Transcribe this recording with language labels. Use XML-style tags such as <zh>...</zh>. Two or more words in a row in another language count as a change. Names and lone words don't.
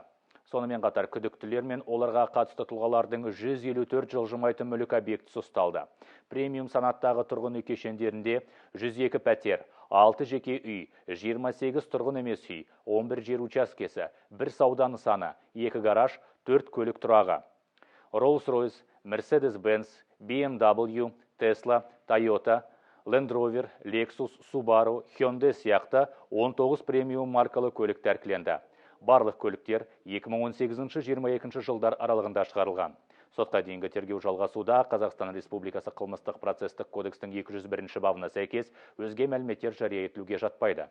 <kk>Сонымен қатар күдіктілер мен оларға қатысты тұлғалардың 154 жылжымайтын мүлік объектісі ұсталды. Премиум санаттағы тұрғын үй кешендерінде 102 пәтер, 6 жеке үй, 28 тұрғын емес үй, 11 жер учаскесі, 1 сауда нысаны, 2 гараж, 4 көлік тұрағы. Rolls-Royce, Mercedes-Benz, BMW, Tesla, Toyota, Land Rover, Lexus, Subaru, Hyundai сияқты 19 премиум маркалы көлік тәркіленді. Барлық көліктер 2018-22 жылдар аралығында шығарылған. Сотқа дейінгі тергеу жалғасуда. Қазақстан Республикасы қылмыстық процестік кодекстің 201 бабына сәйкес өзге мәліметтер жария етілуге жатпайды.</kk>